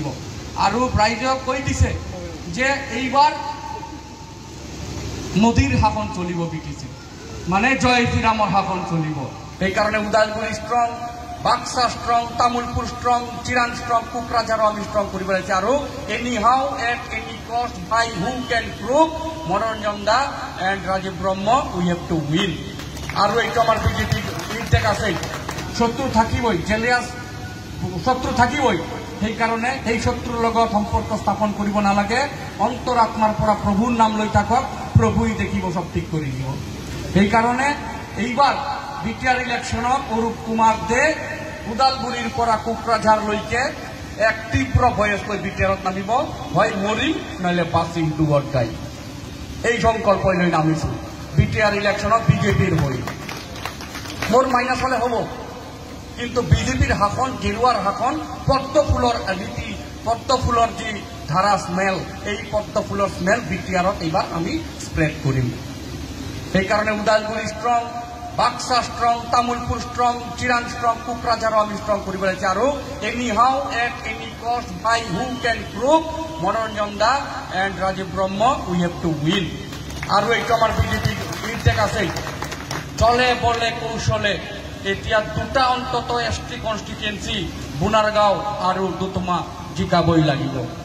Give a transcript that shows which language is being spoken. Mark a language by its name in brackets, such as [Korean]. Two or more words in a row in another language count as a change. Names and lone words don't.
[Assamese] আৰু ৰাইজক কৈ দিছে যে এইবাৰ মোদীৰ শাসন চলিব বিটিসি, মানে জয় শ্রীরামৰ শাসন চলিব। সেইকাৰণে ওদালগুৰি ষ্ট্ৰং, বাক্সা ষ্ট্ৰং, তামুলপুৰ ষ্ট্ৰং, চিৰাং ষ্ট্ৰং, কোকৰাঝাৰো আমি ষ্ট্ৰং কৰিব লাগিছে। [English] আৰু any how at any cost by who can prove Manoranjan da and Rajib Brahma we have to win. [Assamese] আৰু এইটো আমাৰ বিজেপি ইনটেক আছে, শত্রু থাকিবই, জেলিয়াস শত্রু থাকিবই। সেইকাৰণে সেই শত্ৰুৰ লগত সম্পৰ্ক স্থাপন কৰিব নালাগে। অন্তৰাত্মাৰ পৰা প্ৰভুৰ নাম লৈ থাকক, প্ৰভুই দেখিব, সব ঠিক কৰি দিব। সেইকাৰণে এইবাৰ বিটিআর ইলেকশনত অরূপ কুমার দে ওদালগুৰিৰ পৰা কোকৰাঝাৰলৈকে এক তীব্ৰ ভয়েস লৈ বিটিআৰত নামিব, হয় মৰি নহলে বাচিম ডুবত গাই। এই সংকল্প লৈ নামিছো বিটিআর ইলেকশনত বিজেপির হৈ। মোর মাইনাস হলে হব, কিন্তু বিজেপির শাসন, গেরুয়ার শাসন, পদ্ম ফুলৰ নীতি, পদ্ম ফুলৰ যে ধারা স্মেল, এই পদ্ম ফুলৰ স্মেল বিটিআৰত এইবার আমি স্প্রেড করিম। সেইকাৰণে ওদালগুৰি ষ্ট্ৰং, বাক্সা ষ্ট্ৰং, তামুলপুর ষ্ট্রং, চিরাং ষ্ট্রং, কোকরাঝাৰো আমি ষ্ট্রং কৰিব লাগিছে। [English] আৰু any how at any cost by who can prove Manoranjan da and Rajib Brahma we have to win. [Assamese] আৰু এইটো আমাৰ বিজেপি ইনটেক আছে, চলে বলে কৌশলে এতিয়া দুটা অন্তত [English] ST constituency [Assamese] বুনারগাঁও আৰু দুধমা জিকাবই লাগিব।